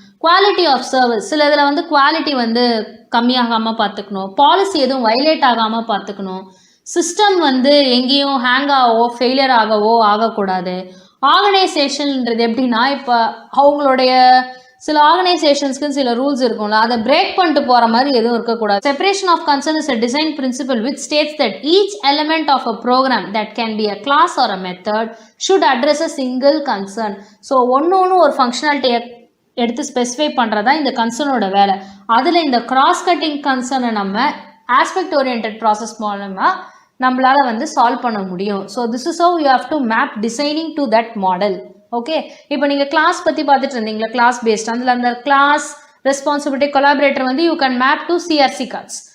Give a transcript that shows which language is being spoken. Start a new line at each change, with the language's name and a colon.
Tamil: Quality of service, சில இதில் வந்து குவாலிட்டி வந்து கம்மியாகாமல் பார்த்துக்கணும், பாலிசி எதுவும் வைலேட் ஆகாமல் பார்த்துக்கணும், சிஸ்டம் வந்து எங்கேயும் ஹேங் ஆகவோ ஃபெயிலியர் ஆகவோ ஆகக்கூடாது. ஆர்கனைசேஷன்ன்றது எப்படின்னா, இப்போ அவங்களுடைய சில ஆர்கனைசேஷன்ஸ்க்கு சில ரூல்ஸ் இருக்கும்ல, அதை பிரேக் பண்ணிட்டு போகிற மாதிரி எதுவும் இருக்கக்கூடாது.
English: Separation of concern is a design principle which states that each element of a program that can be a class or a method should address a single concern.
Tamil: So ஒன்று ஒரு ஃபங்க்ஷனாலிட்டியை எடுத்து ஸ்பெசிஃபை பண்ணுறதா இந்த கன்சர்னோட வேலை. அதில் இந்த கிராஸ் கட்டிங் கன்சர்னை நம்ம aspect orient process மூலமாக நம்மளால் வந்து சால்வ் பண்ண முடியும்.
English: So this is how you have to map designing to that model.
Tamil: Okay, இப்போ நீங்கள் கிளாஸ் பற்றி பார்த்துட்டு இருந்தீங்களா, கிளாஸ் பேஸ்ட், அதில் அந்த கிளாஸ் ரெஸ்பான்சிபிலிட்டி கொலாபரேட்டர் வந்து
English: You can map to CRC cards.